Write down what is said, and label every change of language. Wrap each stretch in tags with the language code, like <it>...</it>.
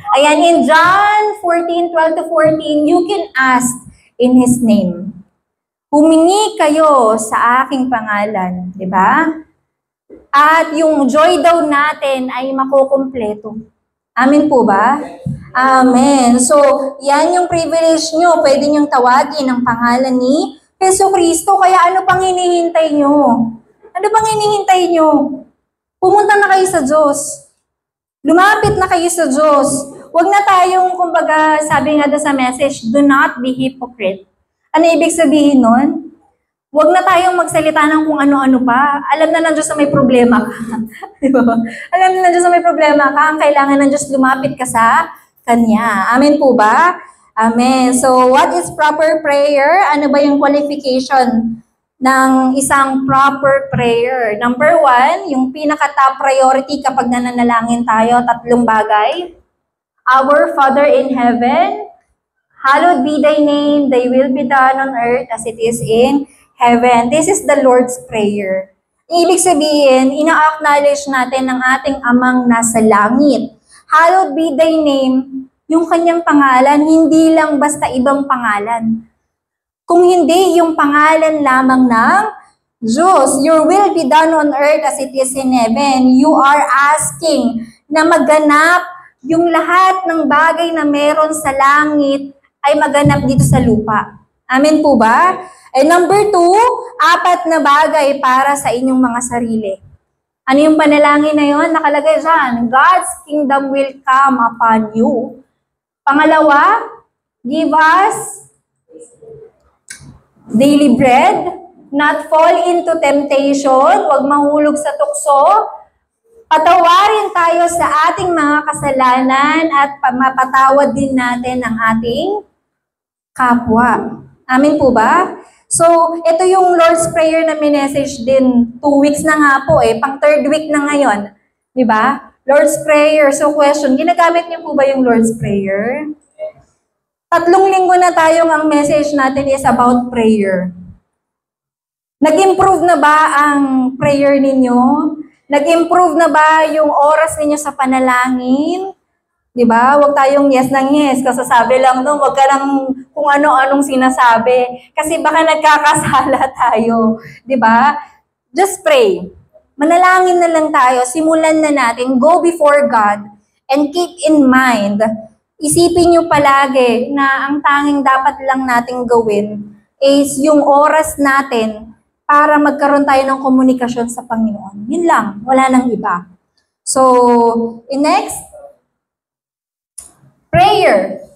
<en>Ayan, in John 14:12-14, you can ask in His name.</en> <tl>Humingi kayo sa aking pangalan, di ba? At yung joy daw natin ay makukumpleto. Amin po ba? Amen. So, yan yung privilege nyo. Pwede nyong tawagin ang pangalan ni Yesu Cristo. Kaya ano pang hinihintay nyo? Ano pang hinihintay nyo? Pumunta na kayo sa Diyos. Lumapit na kayo sa Diyos. Huwag na tayong, kumbaga, sabi nga doon sa message,</tl> <en>do not be hypocrite.</en> <tl>Ano ibig sabihin nun? Huwag na tayong magsalita ng kung ano-ano pa. Alam na ng Diyos na may problema ka. Diba? Alam na ng Diyos na may problema ka. Ang kailangan ng Diyos, lumapit ka sa Kanya. Amen po ba? Amen.</tl> <en>So, what is proper prayer?</en> <tl>Ano ba yung qualification ng isang proper prayer? Number 1, yung pinaka-top priority kapag nananalangin tayo, 3 bagay.</tl> <en>Our Father in heaven, hallowed be thy name, thy will be done on earth as it is in heaven. This is the Lord's Prayer.</en> <tl>Ibig sabihin, ina-acknowledge natin ang ating amang nasa langit.</tl> <en>Hallowed be thy name,</en> <tl>yung kanyang pangalan, hindi lang basta ibang pangalan. Kung hindi, yung pangalan lamang ng Diyos.</tl> <en>Your will be done on earth as it is in heaven. You are asking</en> <tl>na maganap yung lahat ng bagay na meron sa langit ay maganap dito sa lupa. Amen po ba? And number 2, 4 na bagay para sa inyong mga sarili. Ano yung panalangin na yun? Nakalagay dyan,</tl> <en>God's kingdom will come upon you.</en> <tl>Pangalawa,</tl> <en>give us daily bread, not fall into temptation,</en> <tl>huwag mahulog sa tukso, patawarin tayo sa ating mga kasalanan at mapatawad din natin ang ating kapwa. Amin po ba? So, ito yung Lord's Prayer na minessage din. 2 weeks na nga po pang 3rd week na ngayon. Di ba? Lord's Prayer. So, question, ginagamit niyo po ba yung Lord's Prayer? 3 linggo na tayong ang message natin</tl> <en>is about prayer.</en> <tl>Nag-improve na ba ang prayer ninyo? Nag-improve na ba yung oras ninyo sa panalangin? Di ba? Huwag tayong yes ng yes. Kasasabi lang doon, huwag ka lang kung ano-anong sinasabi. Kasi baka nagkakasala tayo. Di ba?</tl> <en>Just pray.</en> <tl>Manalangin na lang tayo. Simulan na natin.</tl> <en>Go before God and keep in mind.</en> <tl>Isipin nyo palagi na ang tanging dapat lang nating gawin is yung oras natin para magkaroon tayo ng komunikasyon sa Panginoon. Yun lang. Wala nang iba. So, next, prayer.</tl>